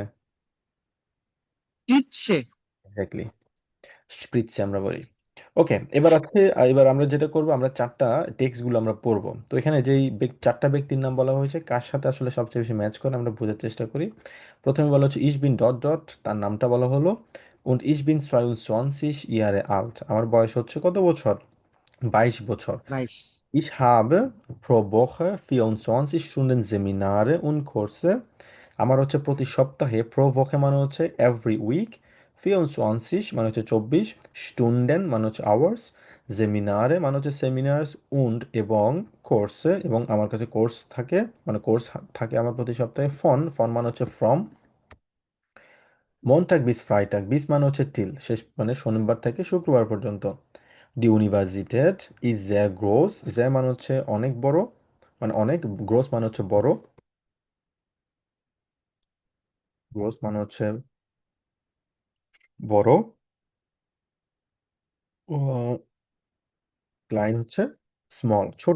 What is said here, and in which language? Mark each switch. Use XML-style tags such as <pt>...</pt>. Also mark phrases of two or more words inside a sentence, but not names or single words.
<bn>স্ট্রিটসে। এক্স্যাক্টলি, স্প্রিৎসে আমরা বলি। ওকে, এবার আছে, এবার আমরা যেটা করব, আমরা চারটা টেক্সটগুলো আমরা পড়বো। তো এখানে যেই চারটা ব্যক্তির নাম বলা হয়েছে কার সাথে আসলে সবচেয়ে বেশি ম্যাচ করে আমরা বোঝার চেষ্টা করি। প্রথমে বলা হচ্ছে</bn> <de>ich bin</de> <bn>ডট ডট, তার নামটা বলা হলো,</bn> <de>und ich bin 22 Jahre alt,</de> <bn>আমার বয়স হচ্ছে কত বছর, 22 বছর। বাইশ।</bn> <de>Ich habe pro Woche 24 Stunden Seminare und Kurse,</de> <bn>আমার হচ্ছে প্রতি সপ্তাহে,</bn> <de>pro Woche</de> <bn>মানে হচ্ছে</bn> <en>every week,</en> <bn>24 মানে হচ্ছে 24, Stunden মানে হচ্ছে hours, Seminare মানে হচ্ছে seminars, und এবং কোর্সে, এবং আমার কাছে কোর্স থাকে, মানে কোর্স থাকে আমার প্রতি সপ্তাহে, ফন ফন মানে হচ্ছে from,</bn> <de>Montag bis Freitag,</de> <bn>বিস মানে হচ্ছে টিল, শেষ মানে শনিবার থেকে শুক্রবার পর্যন্ত।</bn> <de>die Universität ist sehr groß,</de> <bn>sehr মানে হচ্ছে অনেক বড়, মানে অনেক, গ্রোস মানে হচ্ছে বড়, গ্রোস মানে হচ্ছে বড়, ক্লাইন হচ্ছে স্মল ছোট।</bn>